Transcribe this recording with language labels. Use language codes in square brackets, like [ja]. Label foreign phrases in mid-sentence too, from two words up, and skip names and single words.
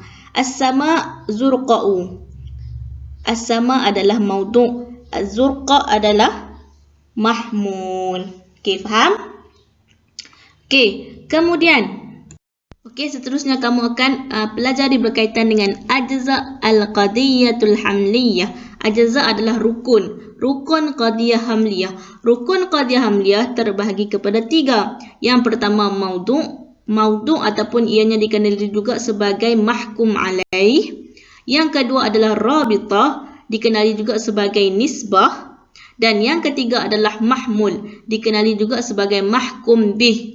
[ar] السماء زرقاء. [ms] As-sama adalah mawdu'. Az-zurqa adalah mahmul. Okey, faham? Okey, kemudian seterusnya kamu akan pelajari berkaitan dengan [ar] أجزاء القضية الحملية. [ms] Ajza' adalah rukun. Rukun [ar] قضية حملية. [ms] Rukun [ar] قضية حملية [ms] terbahagi kepada tiga. Yang pertama mawdu'. Mawdu' ataupun ianya dikenali juga sebagai [ar] محكوم عليه. [ms] Yang kedua adalah rabitah, dikenali juga sebagai nisbah. Dan yang ketiga adalah mahmul, dikenali juga sebagai [ar] محكوم به.